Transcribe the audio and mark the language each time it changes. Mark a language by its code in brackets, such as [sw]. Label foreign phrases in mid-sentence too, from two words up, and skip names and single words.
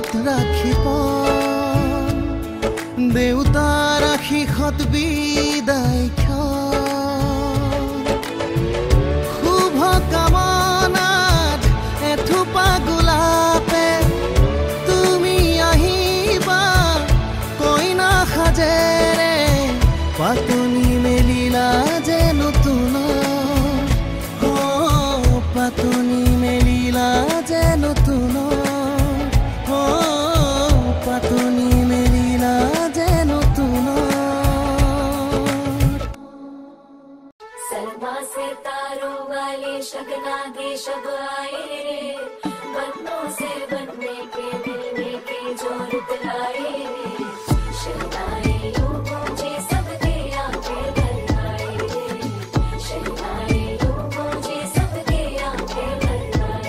[as] ৰাখি পন দেউতাৰ আশীষত বিদায় ক্ষণ শুভ কামনাত এথোপা গোলাপে তুমি আহিবা কইনা সাজেৰে পাতনি মেলিলা যে নতুন পাতনি মেলিলা যে নতুন পাতনি মেলিলা যে নতুন [hi] सलमा से तारों वाले शगना दे शब आए रे बन्नों से बनने के मिलने के जोर लाए रे शहनाई यूं गूंजे सबके आंखें भर आए रे शहनाई यूं गूंजे सबके आंखें भर आए